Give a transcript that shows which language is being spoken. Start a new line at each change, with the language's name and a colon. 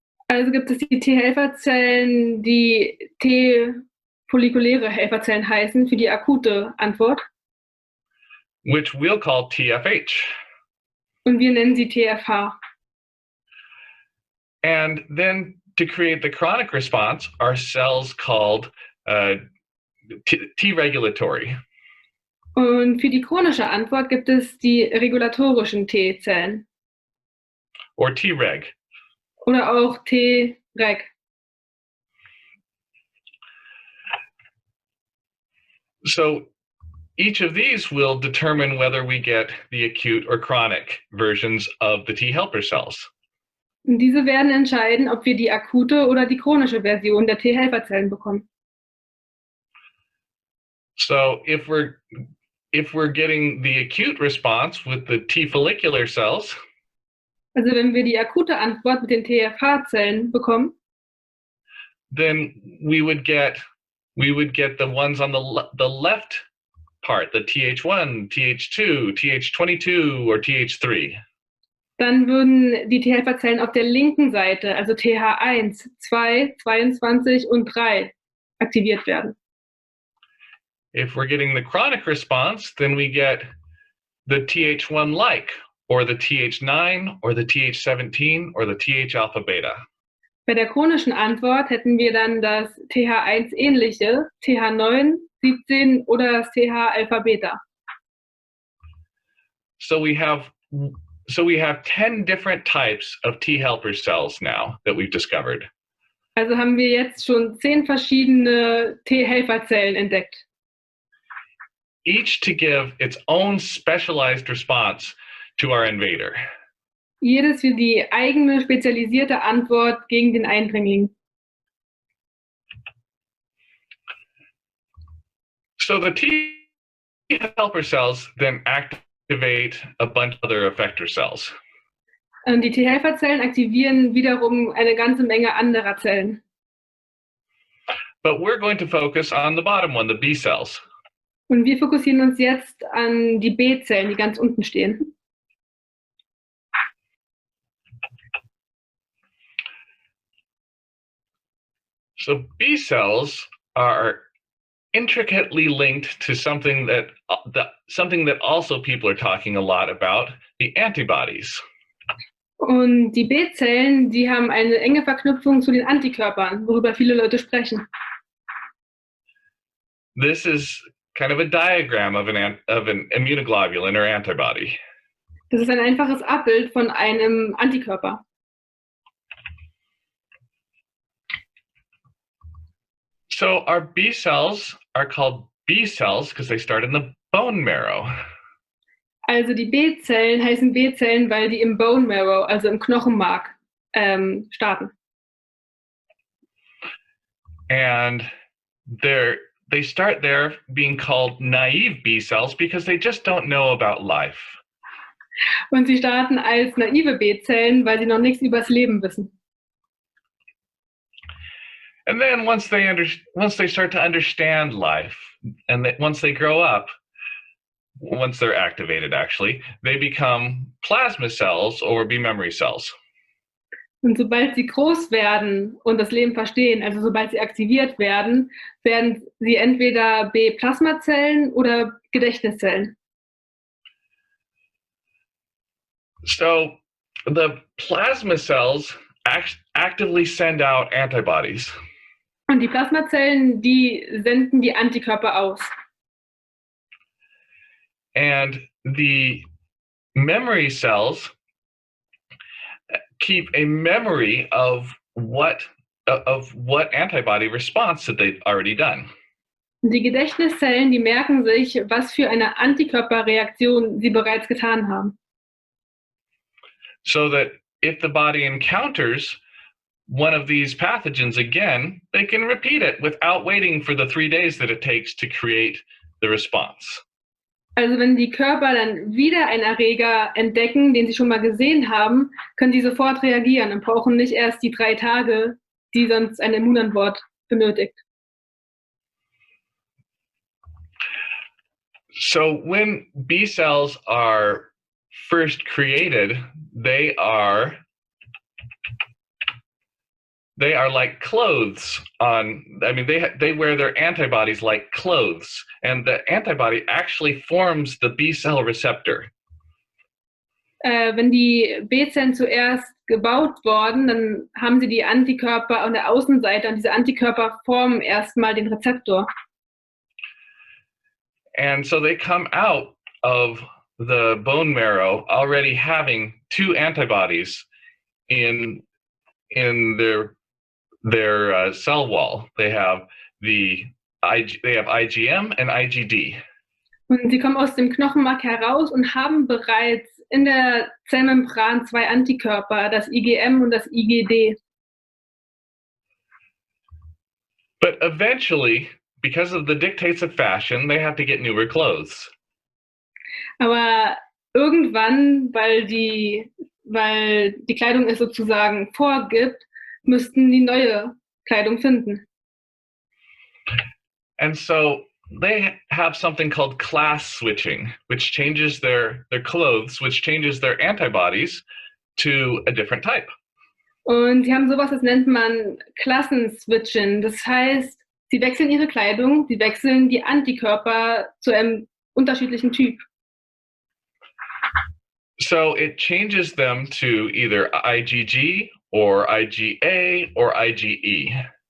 German: Also gibt es die T-Helferzellen, die T-follikuläre Helferzellen heißen, für die akute Antwort.
English: Which we'll call TFH.
German: Und wir nennen sie TFH.
English: And then to create the chronic response are cells called T-regulatory.
German: Und für die chronische Antwort gibt es die regulatorischen T-Zellen.
English: Or T-reg.
German: Oder auch T-reg.
English: So each of these will determine whether we get the acute or chronic versions of the T helper cells.
German: Und diese werden entscheiden, ob wir die akute oder die chronische Version der T-Helferzellen bekommen.
English: So if we're getting the acute response with the T follicular cells,
German: also wenn wir die akute Antwort mit den TFH-Zellen bekommen,
English: then we would get the ones on the left part, the TH1, TH2, TH22 or TH3.
German: Dann würden die T-Helferzellen auf der linken Seite, also TH1, 2, 22 und 3, aktiviert werden.
English: If we're getting the chronic response, then we get the TH1-like, or the TH9, or the TH17, or the TH alpha beta.
German: Bei der chronischen Antwort hätten wir dann das TH1-ähnliche, TH9, 17 oder das TH-Alpha-Beta.
English: So we have 10 different types of T helper cells now that we've discovered.
German: Also haben wir jetzt schon 10 verschiedene T-Helferzellen entdeckt.
English: Each to give its own specialized response to our invader.
German: Jedes für die eigene spezialisierte Antwort gegen den Eindringling.
English: So the T helper cells then activate a bunch of other effector cells.
German: Und die T-Helferzellen aktivieren wiederum eine ganze Menge anderer Zellen.
English: But we're going to focus on the bottom one, the B cells.
German: Und wir fokussieren uns jetzt an die B-Zellen, die ganz unten stehen.
English: So B cells are intricately linked to something that also people are talking a lot about, the antibodies.
German: Und die B-Zellen, die haben eine enge Verknüpfung zu den Antikörpern, worüber viele Leute sprechen.
English: This is kind of a diagram of an immunoglobulin or antibody.
German: Das ist ein einfaches Abbild von einem Antikörper.
English: So our B cells are called B cells because they start in the bone marrow.
German: Also die B-Zellen heißen B-Zellen, weil die im Bone Marrow, also im Knochenmark, starten.
English: And they start there being called naive B cells because they just don't know about life.
German: Und sie starten als naive B-Zellen, weil sie noch nichts übers Leben wissen.
English: And then once they start to understand life, and once they grow up, once they're activated, actually, they become plasma cells or B memory cells.
German: Und sobald sie groß werden und das Leben verstehen, also sobald sie aktiviert werden, werden sie entweder B-Plasmazellen oder Gedächtniszellen.
English: So the plasma cells actively send out antibodies.
German: Und die Plasmazellen, die senden die Antikörper aus.
English: And the memory cells keep a memory of what antibody response that they've already done.
German: Und die Gedächtniszellen, die merken sich, was für eine Antikörperreaktion sie bereits getan haben.
English: So that if the body encounters one of these pathogens again, they can repeat it without waiting for the 3 days that it takes to create the response.
German: Also wenn die Körper dann wieder einen Erreger entdecken, den sie schon mal gesehen haben, können die sofort reagieren und brauchen nicht erst die 3 Tage, die sonst eine Immunantwort benötigt.
English: So when B cells are first created, they are like clothes they wear their antibodies like clothes, and the antibody actually forms the B cell receptor.
German: Wenn die B-Zellen zuerst gebaut wurden, dann haben sie die Antikörper an der Außenseite und diese Antikörper formen erstmal den Rezeptor.
English: And so they come out of the bone marrow already having 2 antibodies in their cell wall. They have IgM and IgD.
German: Und sie kommen aus dem Knochenmark heraus und haben bereits in der Zellmembran 2 Antikörper, das IgM und das IgD.
English: But eventually, because of the dictates of fashion, they have to get newer clothes.
German: Aber irgendwann, weil die Kleidung es sozusagen vorgibt, müssten die neue Kleidung finden.
English: And so they have something called class switching, which changes their clothes, which changes their antibodies to a different type.
German: Und sie haben sowas, das nennt man Klassenswitchen. Das heißt, sie wechseln ihre Kleidung, sie wechseln die Antikörper zu einem unterschiedlichen Typ.
English: So it changes them to either IgG or IgA or IgE.